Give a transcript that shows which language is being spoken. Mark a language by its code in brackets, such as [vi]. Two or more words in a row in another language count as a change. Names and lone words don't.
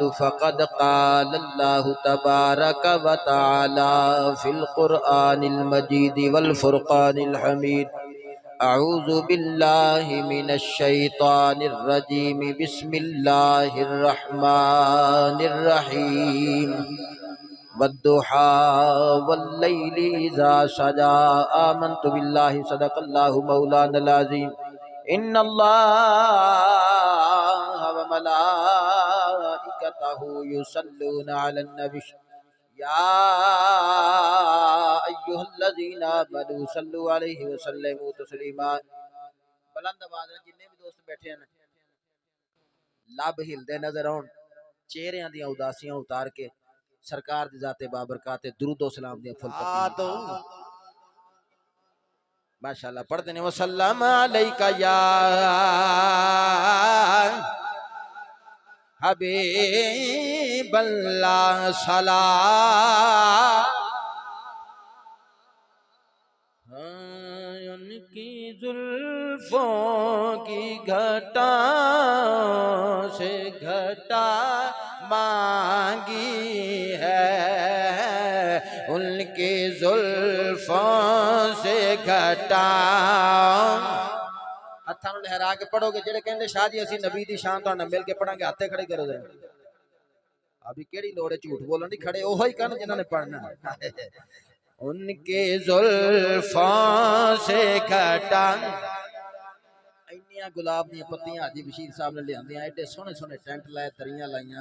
[ar] فقد قال الله تبارك وتعالى في القرآن المجيد والفرقان الحميد أعوذ بالله من الشيطان الرجيم بسم الله الرحمن الرحيم والضحى والليل إذا سجى آمنت بالله صدق الله مولانا العظيم إن الله وملائكته يصلون على النبي يا أيها الذين آمنوا صلوا عليه وسلموا تسليما. [pa] ਬੁਲੰਦ ਆਵਾਜ਼ ਮੇਂ ਜਿੰਨੇ ਭੀ ਦੋਸਤ ਬੈਠੇ ਹੈਂ ਲਬ ਹਿਲਦੇ ਨਜ਼ਰ ਆਉਣ, ਚਿਹਰਿਆਂ ਦੀ ਉਦਾਸੀਆਂ ਉਤਾਰ ਕੇ ਸਰਕਾਰ ਦੀ ਜ਼ਾਤੇ ਬਾਬਰਕਾਤੇ ਦਰੂਦ ਵ ਸਲਾਮ ਦੀ ਫੁੱਲ ਪੱਤੀ [ar] ما شاء الله [pa] ਪੜ੍ਹਤੇ ਨੇ [ar] وسلم عليك يا [ur] حبیب اللہ سلام ان کی زلفوں کی گھٹا سے گھٹا مانگی ہے, ان کی زلفوں سے گھٹا [pa] ਹੱਥਾਂ ਨੂੰ ਲਹਿਰਾ ਕੇ ਪੜ੍ਹੋਗੇ। ਜਿਹੜੇ ਕਹਿੰਦੇ ਸ਼ਾਹ ਜੀ ਅਸੀਂ ਨਬੀ ਦੀ ਸ਼ਾਨ ਤੁਹਾਡੇ ਨਾਲ ਮਿਲ ਕੇ ਪੜ੍ਹਾਂਗੇ, ਹੱਥੇ ਖੜੇ ਕਰੋ ਜ਼ਰਾ। ਅਭੀ ਕਿਹੜੀ ਲੋੜ ਹੈ ਝੂਠ ਬੋਲਣ ਦੀ, ਖੜੇ ਓਹੋ ਹੀ ਕਰਨ ਜਿਨ੍ਹਾਂ ਨੇ ਪੜ੍ਹਨਾ। [ur] ان کے زلفوں سے گھٹا [pa] ਇੰਨੀਆਂ ਗੁਲਾਬ ਦੀ ਪੱਤੀਆਂ ਹਾਜੀ ਬਸ਼ੀਰ ਸਾਹਬ ਨੇ ਲਿਆਂਦੀਆਂ, ਏਡੇ ਸੋਹਣੇ ਸੋਹਣੇ ਟੈਂਟ ਲਾਏ, ਦਰੀਆਂ ਲਾਈਆਂ।